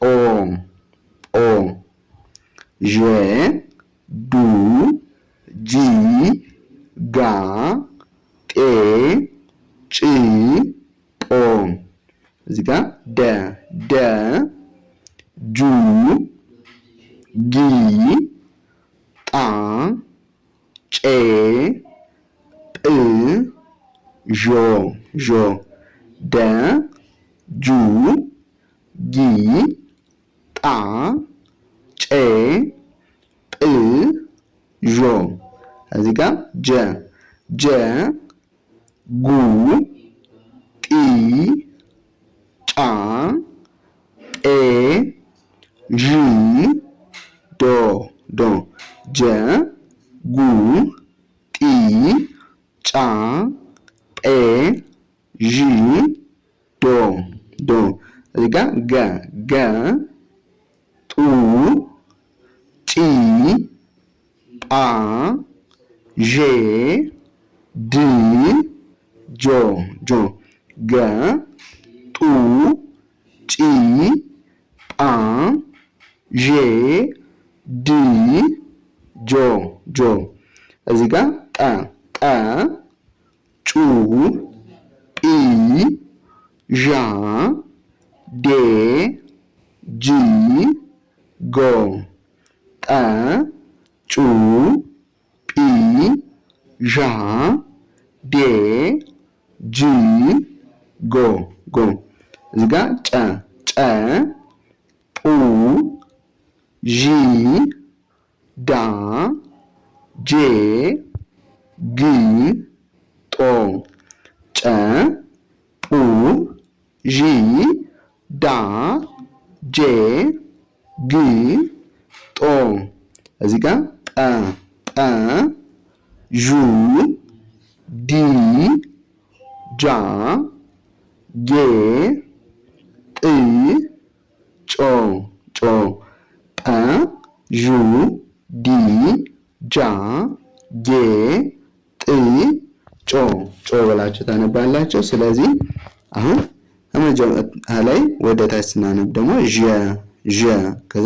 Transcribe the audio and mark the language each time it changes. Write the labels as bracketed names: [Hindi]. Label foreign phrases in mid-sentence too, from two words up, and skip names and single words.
[Amharic] ጶ። ዠ፣ ዱ፣ ጂ፣ ጋ፣ ጤ፣ ጭ፣ ጶ። እዚህ ጋር ደ፣ ጁ፣ ጊ፣ ጣ፣ ጬ፣ ጵ፣ ዦ። ደ፣ ጁ፣ ጊ፣ ጣ፣ ጬ፣ ጵ፣ ዦ። እዚህ ጋር ጀ፣ ጉ፣ ጢ፣ ጫ፣ ጴ፣ ዥ፣ ዶ። ጀ፣ ጉ፣ ጢ፣ ጫ፣ ጴ፣ ዥ፣ ዶ። እዚህ ጋር ገ፣ ጡ፣ ጪ፣ ጳ፣ ዤ፣ ድ፣ ጆ። ገ፣ ጡ፣ ጪ፣ ጳ፣ ዤ፣ ድ፣ ጆ። እዚህ ጋር ጠ፣ ጩ፣ ጲ፣ ዣ፣ ዴ፣ ጂ፣ ጎ። ጠ፣ ጩ፣ ጲ፣ ዣ፣ ዴ፣ ጂ፣ ጎ። እዚህ ጋር ጨ፣ ጡ፣ ዢ፣ ዳ፣ ጄ፣ ግ፣ ጦ። ጨ፣ ጡ፣ ዢ፣ ዳ፣ ጄ፣ ግ፣ ጦ። እዚህ ጋር ጠ፣ ዡ፣ ዲ፣ ጃ፣ ጌ፣ ጥ፣ ጮ። ጠ፣ ዡ፣ ዲ፣ ጃ፣ ጌ፣ ጥ፣ ጮ ብላችሁ ታነባላችሁ። ስለዚህ አሁን ከመጀመሪያ ላይ ወደ ታች ስናነብ ደግሞ ዠ፣ ከዛ